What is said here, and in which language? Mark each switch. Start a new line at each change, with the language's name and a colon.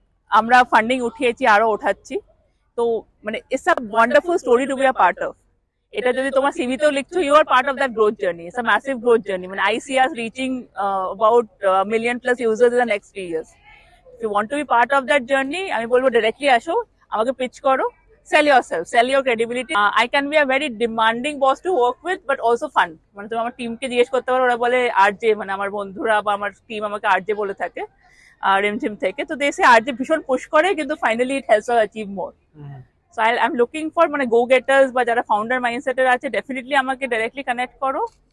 Bangla: আমরা ফান্ডিং উঠিয়েছি, আরো ওঠাচ্ছি। তো মানে
English: It's a wonderful story to be a part of.
Bangla: এটা যদি তোমার সিভিতেও লিখছো,
English: You are part of that growth journey. It's a massive growth journey. মানে I see us reaching about million+ users in the next 3 years. If you want to be part of that journey,
Bangla: আমি বলবো directly আসো, আমাকে pitch করো,
English: Sell yourself, sell your credibility. I can be a very demanding boss to work with, but also fun.
Bangla: মানে তুমি আমার টিমকে জিজ্ঞেস করতে পারো, ওরা বলে আরজে, মানে আমার বন্ধুরা বা আমার টিম আমাকে আরজে বলে থাকে রিমঝিম থেকে। তো দেশে আরজে ভীষণ পুশ করে, কিন্তু finally
English: It helps us achieve more. So I'm looking for
Bangla: মানে
English: go getters
Bangla: বা যারা ফাউন্ডার মাইন্ডসেটের আছে, ডেফিনেটলি আমাকে ডাইরেক্টলি কানেক্ট করো।